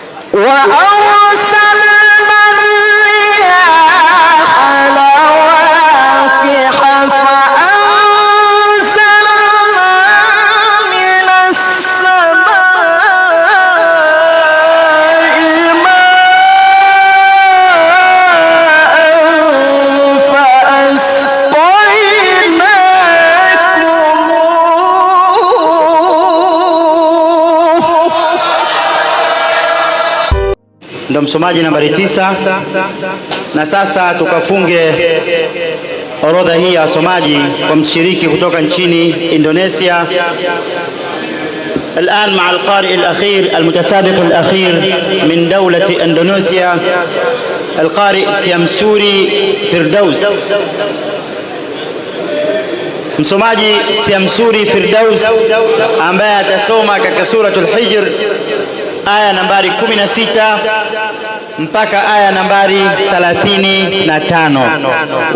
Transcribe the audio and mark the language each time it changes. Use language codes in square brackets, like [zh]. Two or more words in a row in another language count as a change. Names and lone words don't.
[ar] وأرسلنا الرياح لواقح فأنزلنا من السماء ماء [sw] Ndo msomaji nambari 9. Na sasa tukafunge orodha hii ya wasomaji kwa mshiriki kutoka nchini Indonesia. [ar] الآن مع القارئ الأخير المتسابق الأخير من دولة إندونيسيا القارئ سيامسوري فردوس. [sw] Msomaji Siamsuri Firdaus ambaye atasoma katika suratul Hijr aya nambari 16 mpaka aya nambari 35.